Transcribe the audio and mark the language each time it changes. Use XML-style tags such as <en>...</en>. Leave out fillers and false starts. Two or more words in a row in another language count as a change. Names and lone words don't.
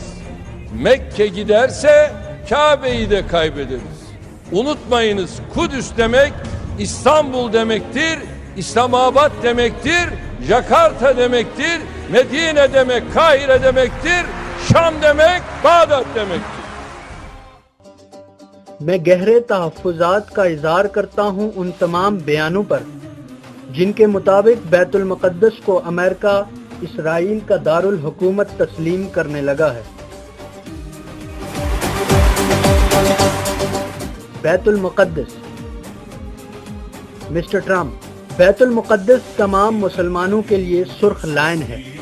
<tr>Mekke giderse Kabe'yi de kaybederiz. Unutmayınız, Kudüs demek İstanbul demektir, İslamabad demektir, Jakarta demektir, Medine demek Kahire demektir, Şam demek Bağdat demektir.</tr> <ur>میں گہرے تحفظات کا اظہار کرتا ہوں ان تمام بیانوں پر جن کے مطابق بیت المقدس کو امریکہ اسرائیل کا دارالحکومت تسلیم کرنے لگا ہے۔ بیت المقدس، مسٹر ٹرمپ، بیت المقدس تمام مسلمانوں کے لیے سرخ لائن ہے۔</ur>